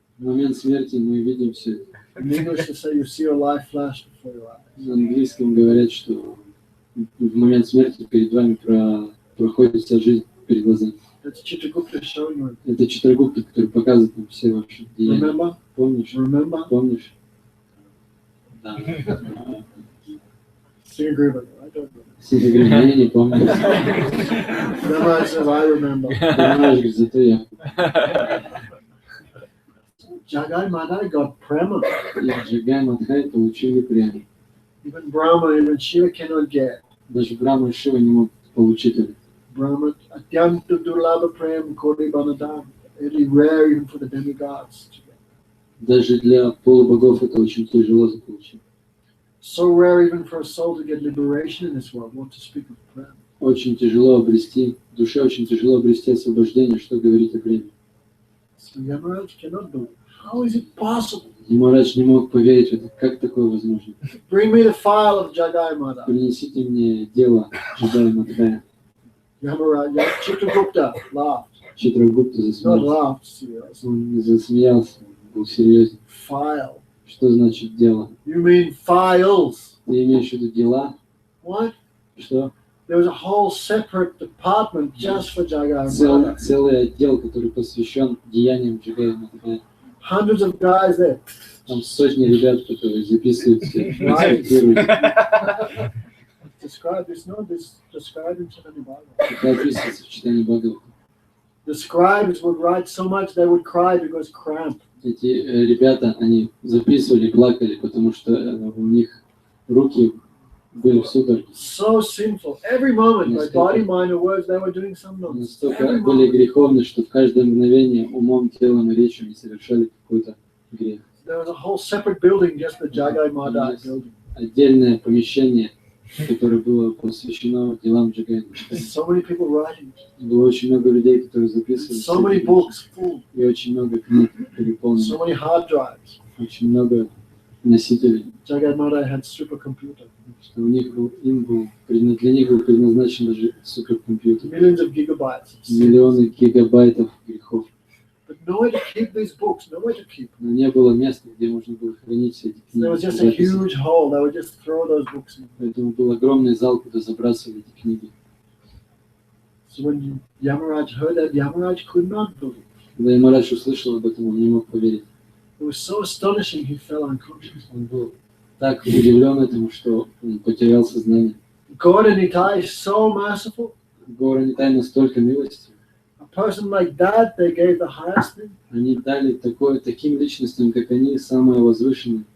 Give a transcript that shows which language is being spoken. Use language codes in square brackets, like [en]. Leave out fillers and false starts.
[ru] В момент смерти мы видим все это. [en] In English, they say you see your life flash before your eyes. [ru] На английском говорят, что в момент смерти перед вами проходит вся жизнь перед глазами. [en] That's Chitragupta showing you. [ru] Это Читрагупта, который показывает нам все ваши деяния. [en] Remember? [ru] Помнишь? [en] Remember? [ru] Помнишь? Да. [en] Sing agreement. I don't remember. [ru] Все говорят, я не помню. [en] Yamaraj says, I remember. [ru] Понимаешь, говорит, зато я. [en] Jagai Madai got prema. [ru] И Джагай Мадхай получили прямо. [en] Even Brahma, even Shiva cannot get. [ru] Даже Брахма и Шива не могут получить это. [sa] Brahma, Atyanta Durlabha Prem Kodi Banadam. [en] Really rare even for the demigods to get. [ru] Даже для полубогов это очень тяжело заполучить. [en] So rare even for a soul to get liberation in this world, not to speak of prem. [ru] Очень тяжело обрести, душе очень тяжело обрести освобождение, что говорит о времени. [en] So Yamaraj cannot do it. How is it possible? [ru] Ямарадж не мог поверить в это. Как такое возможно? [en] Bring me the file of Jagai Madai. [ru] Принесите мне дело Джагая Мадхая. [en] Yamaraj, Chitragupta laughed. [ru] Читрагупта [en] Not [ru] засмеялся. [en] laughed, serious. [ru] Он не засмеялся, он был серьезен. [en] File. [ru] Что значит дело? [en] You mean files? [ru] Ты имеешь в виду дела? [en] What? [ru] Что? [en] There was a whole separate department just for Jagai Madai. [ru] Целый отдел, который посвящен деяниям Джагая Мадхая. [en] Hundreds of guys there. [ru] Там сотни ребят, которые записывают все, фотографируют. [en] Describe this, no, this described in Chaitanya Bhagavatam. [ru] Это описывается в читании Бхагавата. [en] The scribes would write so much they would cry because cramp. [ru] Эти ребята, они записывали, плакали, потому что у них руки были в судороге. [en] So sinful. Every moment, by body, mind, or words, they were doing some nonsense. [ru] Настолько были греховны, что в каждое мгновение умом, телом и речью они совершали какой-то грех. [en] There was a whole separate building, just the Jagai Madai building. [ru] Отдельное помещение, которое было посвящено делам Джагая. [en] So many people writing. [ru] Было очень много людей, которые записывали. [en] So many books full. [ru] И очень много книг переполнено. [en] So many hard drives. [ru] Очень много носителей. [en] Jagai Madai had supercomputer. [ru] Что у них был, для них был предназначен даже суперкомпьютер. [en] Millions of gigabytes. [ru] Миллионы гигабайтов грехов. [en] But nowhere to keep these books, nowhere to keep them. [ru] Но не было места, где можно было хранить все эти [en] There was [ru] книги. [en] just a huge hole. They would just throw those books in. [ru] Поэтому был огромный зал, куда забрасывали эти книги. [en] So when Yamaraj heard that, Yamaraj could not believe. [ru] Когда Ямарадж услышал об этом, он не мог поверить. [en] It was so astonishing, he fell unconscious. [ru] Он был так удивлен этому, что он потерял сознание. [en] God and Nitai is so merciful. [ru] Гора Нитай настолько милостив. [en] A person like that, they gave the highest thing. [ru] Они дали таким личностям, как они, самое возвышенное.